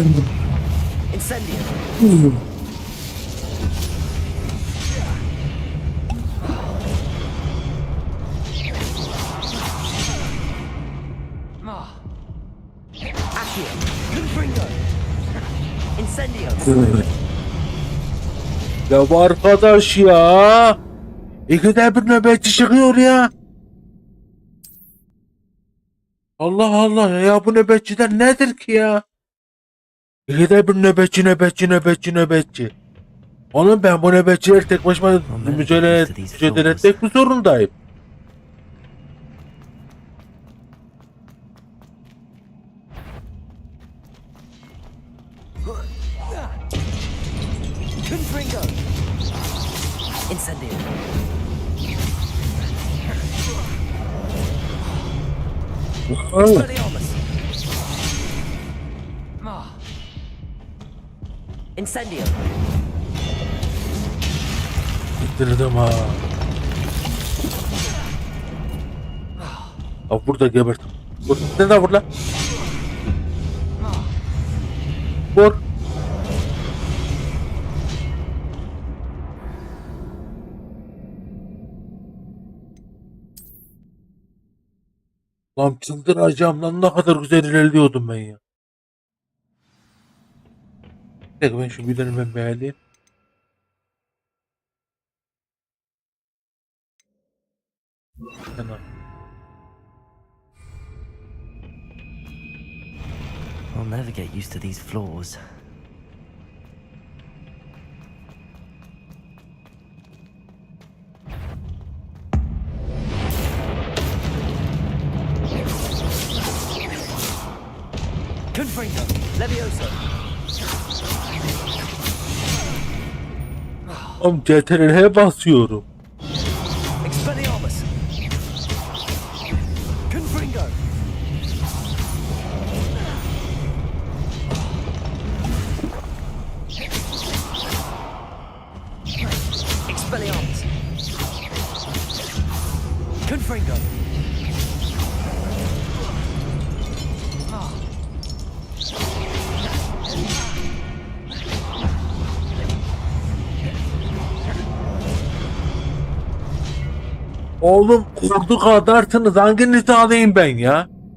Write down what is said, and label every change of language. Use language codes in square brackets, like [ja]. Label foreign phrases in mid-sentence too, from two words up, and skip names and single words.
[tr] Incendio. Accio. Confringo. Incendio. Ya bu arkadaş ya. İkide bir nöbetçi çıkıyor ya. Allah Allah ya bu nöbetçiler nedir ki ya? İkide bir nöbetçi. Oğlum ben bu nöbetçiler tek başıma mücadele etmek mi zorundayım? Confringo. Incendio. Expelliarmus. Incendio. Bitirdim ha. Abi burada gebert. Vur. Sen de vur lan. Vur. Lan çıldıracağım lan ne kadar güzel ilerliyordum ben ya. Bir dakika ben şu videonu ben beğeneyim. Tamam. [en] I'll never get used to these floors. Confringo. Levioso. [tr] Oğlum CTRL'e basıyorum. Expelliarmus. Confringo. Expelliarmus. Confringo. Oğlum kurdu kadarsınız hanginizi alayım ben ya?